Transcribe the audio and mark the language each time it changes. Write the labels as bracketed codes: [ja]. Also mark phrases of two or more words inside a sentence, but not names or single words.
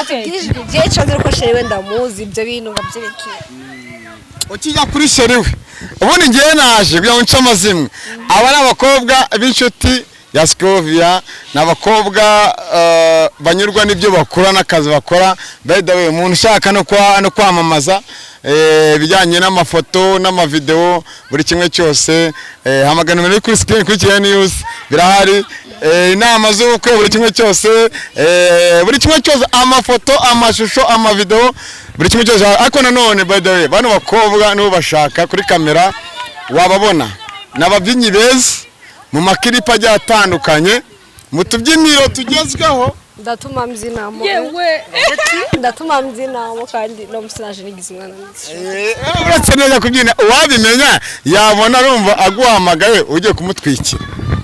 [rw] je cyanze ko shewe ndamuzi ibyo bintu ngabyerekeye ukijya kuri sheriwe ubundi ngiye naje kugira ngo nce amazimwe aba ari abakobwa b'inshuti ya Scovia n'abakobwa banyurwa n'ibyo bakora n'akazi bakora [en] by the way [rw] umuntu ushaka no kwamamaza bijyanye n'amafoto n'amavideo buri kimwe cyose hamagana muri kuri screen kuri Kigali News birahari inama z'ubukwe buri kimwe cyose amafoto amashusho amavideo buri kimwe cyose ariko nanone [en] by the way [rw] bano bakobwa nibo bashaka kuri kamera wababona n'ababyinnyi beza mu makiripa ajya atandukanye mu tubyiniro tugezweho ndatuma mbyinamo yewe ndatuma mbyinamo kandi no musinaje nigize umwana uretse neza kubyina uwabimenya yabona arumva aguhamagaye ugiye kumutwikira